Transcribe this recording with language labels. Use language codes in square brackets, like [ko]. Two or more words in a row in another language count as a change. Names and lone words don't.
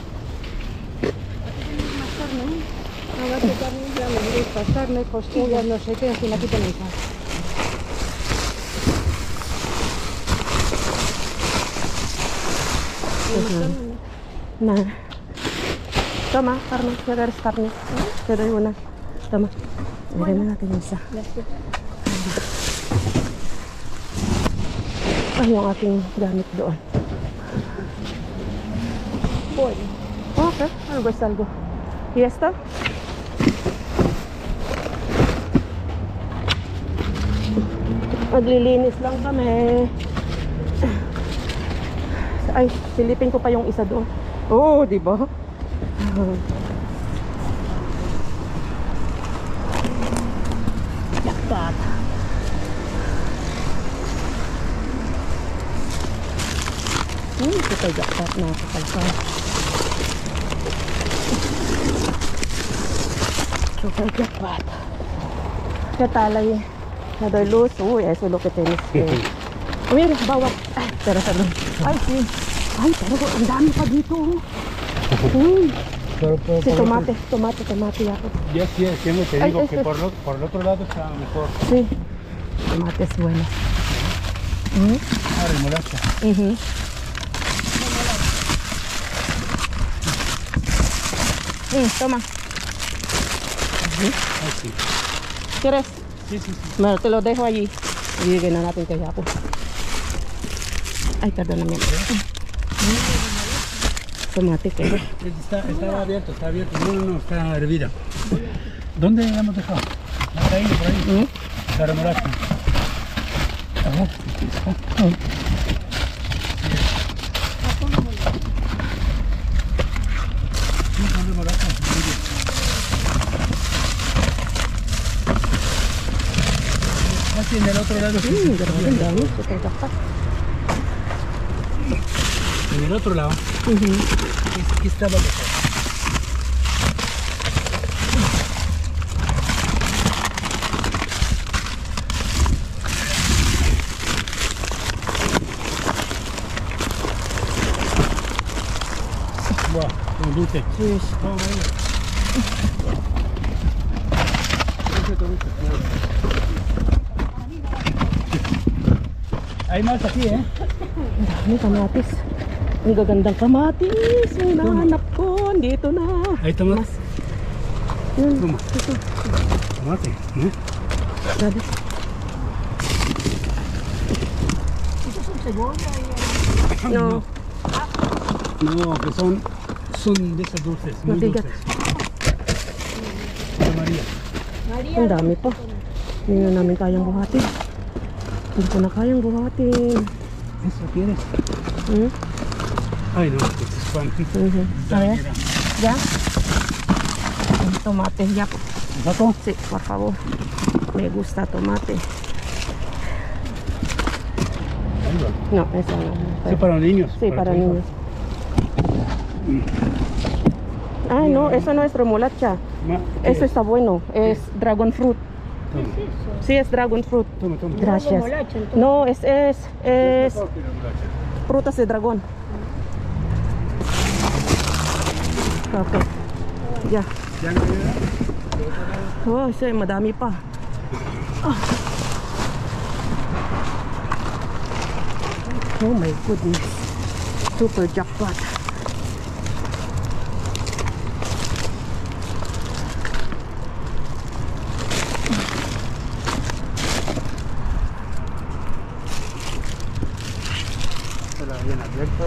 [es] Carne, costillas, no sé qué, en fin, aquí tenéis más. Nada. Toma, carne, ya eres carne. Te doy una. Toma. [tl] Miren natin isa. Ay, yung aking gamit doon. [es] Bueno. Algo es algo. ¿Y esta? [tl] Maglilinis lang kami. Ay, silipin ko pa yung isa doon. Oh, di ba? Jackpot. Ito tayo jackpot na kapalsa. [en] Super jackpot. [tl] Katalay. [en] Another loose. [es] Uy, eso lo que tienes que... Mira, [tl] bawat. Ay, pero. Ay, sí. Ay, pero ang dami pa dito. Sí, tomate ako. [es] Yes, siempre te Ay, digo que este. por el otro lado está mejor. Sí. Tomates buenos. Ah, remolacha. Toma. Ah, sí. ¿Quieres? Sí. Bueno, te lo dejo allí. [tl] Ibigay na natin kay Apo. Ay, [es] perdóname. Tomate, ¿qué? Estaba abierto. No, está hervida. ¿Dónde la hemos dejado? Está ahí, por ahí. La remolacha. A ver. Sí, son remolachas. Aquí en el otro lado. [tl] Grabe, ang dami. [en] Super jackpot. [es] En el otro lado. Aquí estaba mejor. Wow, con dulce. Sí. Hay más aquí, ¿eh? [tl] Ang dami kamatis. Ang gagandang kamatis. Yung nahanap ko. Dito na. [es] Ahí está más. [tl] Yun. [es] Toma. [tl] Ito. [es] Tomate, ¿eh? Grabe. No. No, que son de esas dulces, muy [tl] Mabigat. [es] dulces. Ana María. [tl] Ang dami pa. Hindi na namin kayang buhatin. Hindi ko na kayang buhatin. [es] ¿Eso quieres? Ay, no, este es pan. A ver. ¿Ya? El tomate, ya. ¿Saco? Sí, por favor. Me gusta tomate. Ahí va. No, eso no. Sí, para niños. Sí, para tu hija. niños. Ay, no, eso no es remolacha. Eso está bueno. Es [en] dragon fruit. [es] Toma, Sí, es [en] dragon fruit. [es] toma. Gracias. No, es frutas de dragón. Okay. Ya. ¿Ya no llega? Oh, sí, [tl] madami pa. [en] Oh my goodness. Super jackpot. [tl] Wala, yan abierto.